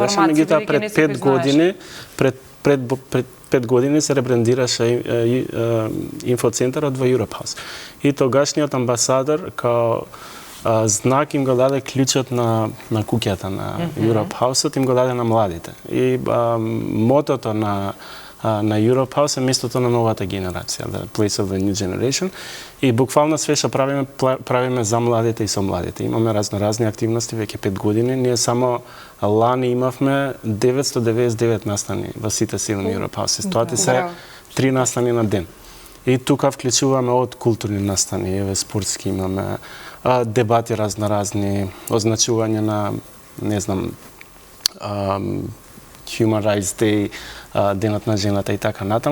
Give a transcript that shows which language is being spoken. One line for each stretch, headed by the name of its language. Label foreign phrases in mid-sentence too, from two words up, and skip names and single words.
Macedonian: Меѓутоа, пред 5 години, пред пред 5 години се ребрендираше инфоцентарот во Europe House. И тогашниот амбасадор као знак им го даде клучот на куќата на Europe House-от, им го даде на младите. И мотото на Europe House е местото на новата генерација,
English: the place of the new generation.
Macedonian: И буквално све што правиме за младите и со младите. Имаме разни активности веќе 5 години. Ние само лани имавме 999 настани во сите 7 Europe House. Тоа се 3 настани на ден. И тука вклучуваме од културни настани, еве спортски имаме, дебати разни, означување на, не знам, Human Rights Day, Денот на жената и така натаму.